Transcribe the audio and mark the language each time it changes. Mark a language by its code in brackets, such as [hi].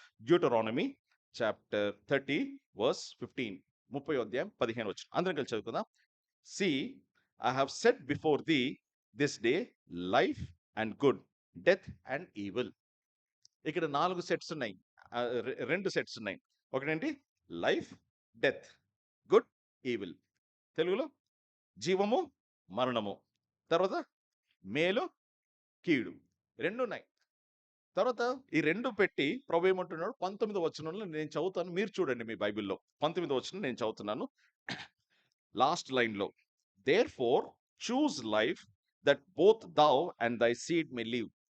[te] Deuteronomy chapter 30 verse 15, 30వ అధ్యాయం 15వ వచనం అందరం కలిసి చదువుకుందాం. [en] See, I have set before thee this day life and good, death and evil. [te] ఇక్కడ 4 సెట్స్ ఉన్నాయి, 2 సెట్స్ ఉన్నాయి. ఒకటేంటి? Life, death, good, evil. తెలుగులో జీవము, మరణము. తర్వాత మేలు, కీడు, 2 ఉన్నాయి. తర్వాత ఈ 2 పెట్టి ప్రభు ఏమంటున్నాడు? 19వ వచనంలో నేను చదువుతాను, మీరు చూడండి మీ బైబిల్లో. 19వ వచనం నేను చదువుతున్నాను, లాస్ట్ లైన్ లో. [en] Therefore choose life that both thou and thy seed may live.